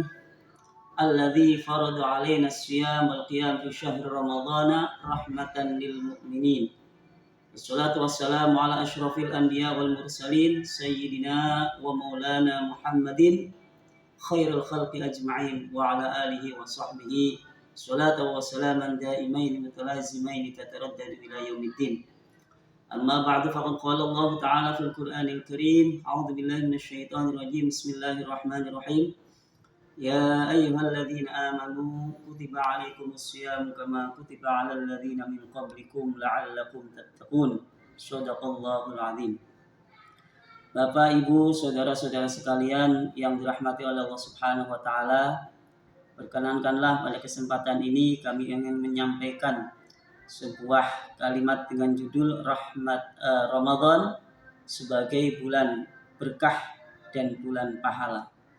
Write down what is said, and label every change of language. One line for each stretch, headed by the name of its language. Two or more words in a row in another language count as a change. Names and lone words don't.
Arabic: الذي فرض علينا الصيام والقيام في شهر رمضان رحمة للمؤمنين. والصلاة والسلام على أشرف الأنبياء والمرسلين سيدنا ومولانا محمد خير الخلق أجمعين وعلى آله وصحبه صلاة وسلاما دائمين متلازمين تترددان إلى يوم الدين. أما بعد فقد قال الله تعالى في القرآن الكريم أعوذ بالله من الشيطان الرجيم بسم الله الرحمن الرحيم يا أيها الذين آمنوا كتب عليكم الصيام كما كتب على الذين من قبلكم لعلكم تتقون صدق الله العظيم.
Indonesian: Bapak, Ibu, saudara-saudara sekalian yang dirahmati oleh Allah
Arabic: سبحانه وتعالى,
Indonesian: perkenankanlah pada kesempatan ini kami ingin menyampaikan sebuah kalimat dengan judul Ramadan sebagai bulan berkah dan bulan pahala.